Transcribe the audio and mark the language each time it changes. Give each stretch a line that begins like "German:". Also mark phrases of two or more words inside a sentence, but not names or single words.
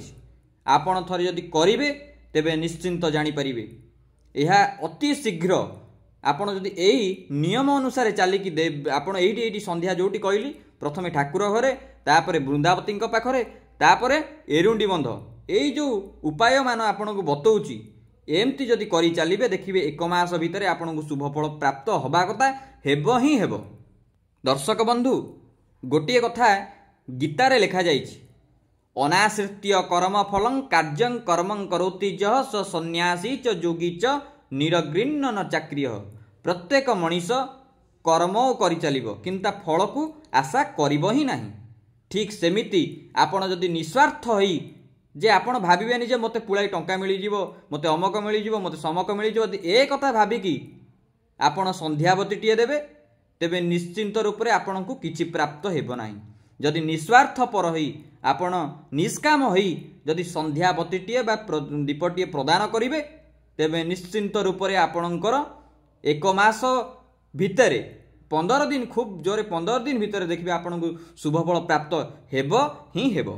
Odia: ଆପଣ ଥରେ ଯଦି କରିବେ ତେବେ ନିଶ୍ଚିନ୍ତ ଜାଣି ପାରିବେ ଏହି ଅତି ଶୀଘ୍ର ଆପଣ ଯଦି ଏଇ ନିୟମ ଅନୁସାରେ ଚାଲିକି ଦେ ଆପଣ ଏଇଟି ସନ୍ଧ୍ୟା ଯୋଉଟି କହିଲି ପ୍ରଥମେ ଠାକୁର ଘରେ ତାପରେ ବୃନ୍ଦାବତୀ ପାଖରେ ତାପରେ ଏରୁଣ୍ଡି ବନ୍ଧ ଏଇ ଯୋଉ ଉପାୟ ମାନ ଆପଣଙ୍କୁ ବତାଉଛି ଏମିତି ଯଦି କରି ଚାଲିବେ ଦେଖିବେ 1 ମାସ ଭିତର ଆପଣଙ୍କୁ ଶୁଭ ଫଳ ପ୍ରାପ୍ତ ହେବା କଥା ହେବ ହିଁ ହେବ। ଦର୍ଶକ ବନ୍ଧୁ ଗୋଟେ କଥା ଗୀତାର ଲେଖା ଯାଇଛି
Sanskrit: अनाश्रित्य कर्म फलं कार्यं कर्मं करोति जह स सन्यासी च योगी च निरग्रिन्न न चाक्रिय।
Odia: ପ୍ରତ୍ୟେକ ମଣିଷ କର୍ମ କରି ଚାଲିବ କିନ୍ତୁ ଫଳ କୁ ଆଶା କରିବ ହିଁ ନାହିଁ। ଠିକ୍ ସେମିତି ଆପଣ ଯଦି ନିସ୍ୱାର୍ଥ ହୋଇ ଯେ ଆପଣ ଭାବିବେନି ଯେ ମତେ ପୁଳାଏ ଟଙ୍କା ମିଳିଯିବ ମତେ ଅମୁକ ମିଳିଯିବ ମତେ ସମୁକ ମିଳିଯିବ ଏ କଥା ଭାବିକି ଆପଣ ସନ୍ଧ୍ୟାବତୀଟିଏ ଦେବେ ତେବେ ନିଶ୍ଚିନ୍ତ ରୂପ ସେ ଆପଣଙ୍କୁ କିଛି ପ୍ରାପ୍ତ ହେବ ନାହିଁ। ଯଦି ନିସ୍ୱାର୍ଥ ପର ହୋଇ ଆପଣ ନିଷ୍କାମ ହୋଇ ଯଦି ସନ୍ଧ୍ୟାବତୀଟିଏ ବା ଦୀପଟିଏ ପ୍ରଦାନ କରିବେ ତେବେ ନିଶ୍ଚିନ୍ତ ରୂପ ସେ ଆପଣଙ୍କର 1 ମାସ ଭିତରେ 15 ଦିନ ଖୁବ୍ ଯୋରେ 15 ଦିନ ଭିତର ଦେଖିବେ ଆପଣଙ୍କୁ ଶୁଭ ଫଳ ପ୍ରାପ୍ତ ହେବ ହିଁ ହେବ।